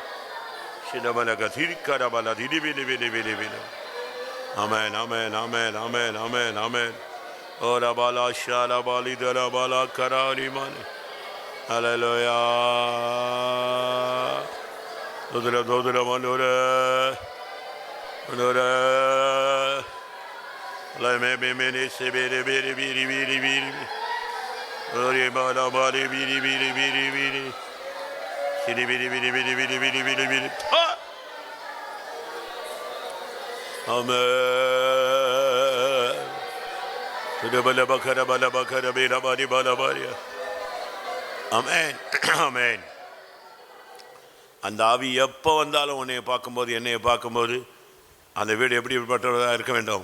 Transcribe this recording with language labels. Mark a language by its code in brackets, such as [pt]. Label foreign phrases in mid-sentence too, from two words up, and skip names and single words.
[ta] Shina bala gathiri kara bala diri bili bili bili bili. Amen, amen, amen, amen, amen, amen. Ora bala shala bali dara bala karani mane. Hallelujah. Dodra manora. Manora. La me me se bere bere biri biri biri. Ore bala bari biri biri biri biri. Siri biri biri biri biri biri biri biri. Amen. ஆமென் ஆமென். அந்த ஆவி எப்போ வந்தாலும் உன்னைய பார்க்கும்போது என்னைய பார்க்கும்போது அந்த வீடு எப்படிப்பட்டதாக இருக்க வேண்டும்?